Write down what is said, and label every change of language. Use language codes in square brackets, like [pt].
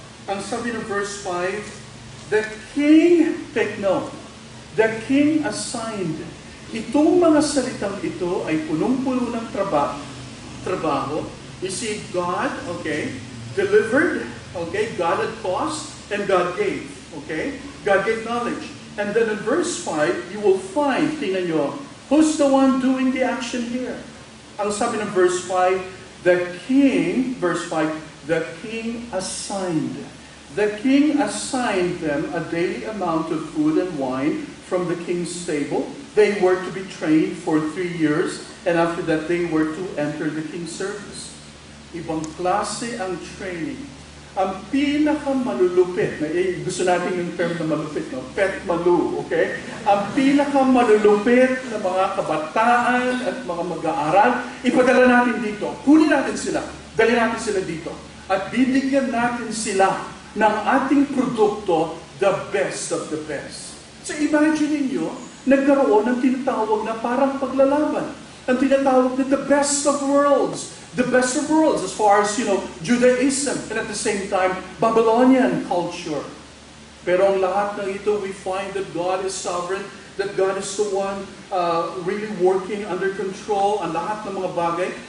[tl] Ang sabi ng verse 5, [en] the king, take note, the king assigned, [tl] itong mga salitang ito ay punong-puno ng trabaho, [en] You see, God, okay, delivered, okay, God had caused, and God gave, okay? God gave knowledge. And then in verse 5, you will find, [tl] tingnan nyo, [en] who's the one doing the action here? [tl] Ang sabi ng [en] verse 5, the king, verse 5, the king assigned. The king assigned them a daily amount of food and wine from the king's table. They were to be trained for 3 years, and after that they were to enter the king's service. [tl] Ibang klase ang training. Ang pinakamalulupit, gusto natin yung term na malupit, no? Pet malu, okay? Ang pinakamalulupit na mga kabataan at mga mag-aaral, ipadala natin dito. Kunin natin sila, dali natin sila dito. At bibigyan natin sila ng ating produkto, [en] the best of the best. [tl] So imagine niyo, nagkaroon ng tinatawag na parang paglalaban. Ang tinatawag na [en] the best of worlds. The best of worlds as far as, Judaism and at the same time, Babylonian culture. [tl] Pero ang lahat ng ito, [en] we find that God is sovereign, that God is the one really working under control [tl] ang lahat ng mga bagay.